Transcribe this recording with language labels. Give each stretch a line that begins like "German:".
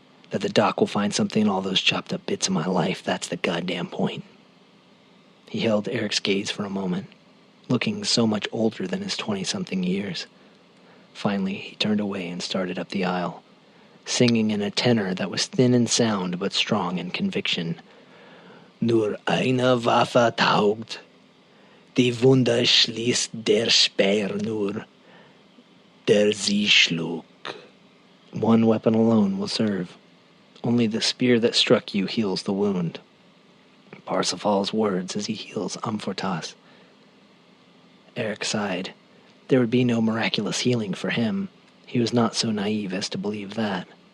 English: That the doc will find something in all those chopped up bits of my life, that's the goddamn point. He held Eric's gaze for a moment, looking so much older than his 20-something years. Finally, he turned away and started up the aisle, singing in a tenor that was thin in sound but strong in conviction.
German: Nur eine Waffe taugt, die Wunde schließt der Speer nur, der sie schlug.
English: One weapon alone will serve. Only the spear that struck you heals the wound. Parsifal's words as he heals Amfortas. Eric sighed. There would be no miraculous healing for him. He was not so naive as to believe that.